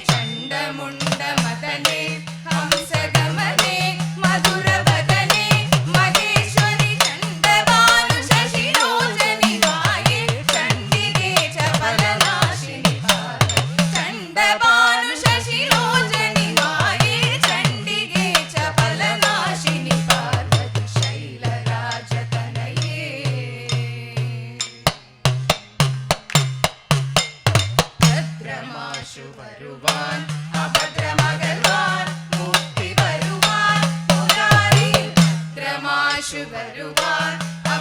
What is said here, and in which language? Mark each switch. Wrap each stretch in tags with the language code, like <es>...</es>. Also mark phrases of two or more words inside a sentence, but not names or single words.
<sa>चण्डमुण्डमदने हंसगमने मधुरवदने महेश्वरि चण्डभानुशशिरोचनि माये चण्डिके चपलनाशिनि पार्वति चण्डभानुशशिरोचनि माये चण्डिके चपलनाशिनि पार्वति शैलराजतनये</sa> <ml>ഭദ്രമാശു വരുവാൻ അഭദ്രമകൽവാൻ മുക്തി വരുവാൻ മുരാരി ഭദ്രമാശു വരുവാൻ</ml>